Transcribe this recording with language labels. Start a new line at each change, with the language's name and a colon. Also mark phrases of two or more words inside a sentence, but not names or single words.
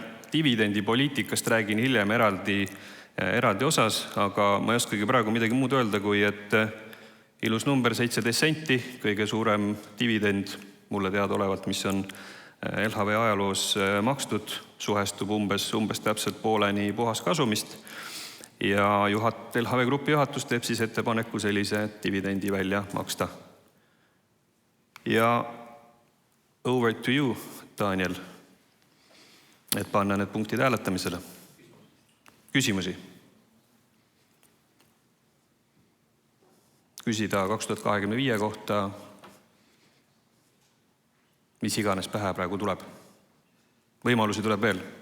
Estonian: Dividendipoliitikast räägin hiljem eraldi osas, aga ma ei oskagi praegu midagi muud öelda, kui et ilus number 17 senti, kõige suurem dividend mulle teadaolevalt, mis on LHV ajaloos makstud, suhestub umbes täpselt pooleni puhas kasumist ja LHV Grupi juhatus teeb siis ettepaneku sellise dividendi välja maksta.
English: Ja over to you, Daniel,
Estonian: et panna need punktid hääletamisele. Küsimusi? Küsida 2025 kohta, mis iganes pähe praegu tuleb. Võimalusi tuleb veel.